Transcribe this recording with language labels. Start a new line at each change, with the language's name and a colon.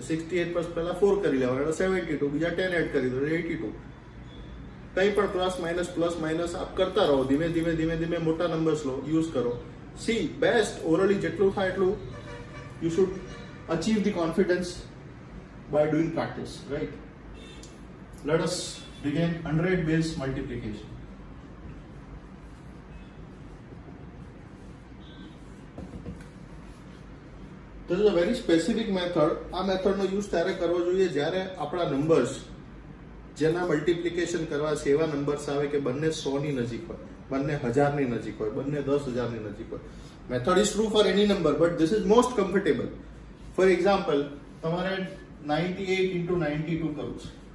Gujarati: 68 plus પહેલા 4 કરી લેવાના, 72, બીજા 10 એડ કરી દો, 82. કંઈ પણ પ્લસ માઇનસ આપ કરતા રહો. ધીમે મોટા નંબર્સ લો, યુઝ કરો.
English: see best orally
Gujarati: જેટલું થાય એટલું
English: You should achieve the confidence by doing practice, right? Let us begin 100 base multiplication. This is a very specific method.
Gujarati: આ મેથડનો યુઝ ત્યારે કરવો જોઈએ જ્યારે આપણા નંબર્સ જેના મલ્ટિપ્લિકેશન કરવા છે એવા નંબર્સ આવે કે બંને 100 ની નજીક હોય, બંને 1000 ની નજીક હોય, બંને 10,000 ની નજીક હોય.
English: Method is true for any number, but this is most comfortable. For example,
Gujarati: તમારે 98 × 92 કરવું છે.